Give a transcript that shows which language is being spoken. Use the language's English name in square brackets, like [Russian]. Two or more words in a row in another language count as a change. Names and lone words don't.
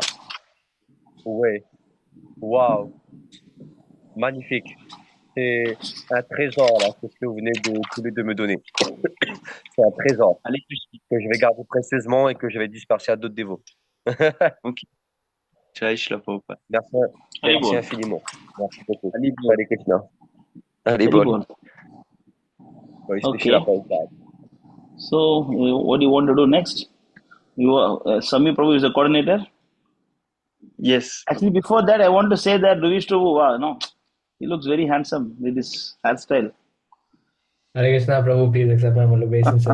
[French] ouais, wow, magnifique. C'est un trésor, là, c'est ce que vous venez de tous les deux me donner. C'est un trésor Allez, Krishna. que je vais garder précieusement et que je vais disperser à d'autres dévots. Ok. Jai Shri Prabhupada. Merci, Hare merci Bol. infiniment. Merci beaucoup. Allez, bon. Hare Krishna. Hare Hare Bol. Bol. Shri Srila [English] Okay. [French] Prabhupada. [English] So, what do you want to do next? You are Sami Prabhu is the coordinator. Yes. Actually, before that, I want to say that Ravish Prabhu, wow, no, he looks very handsome with his hairstyle. Hare Krishna, Prabhu, please accept my obeisances.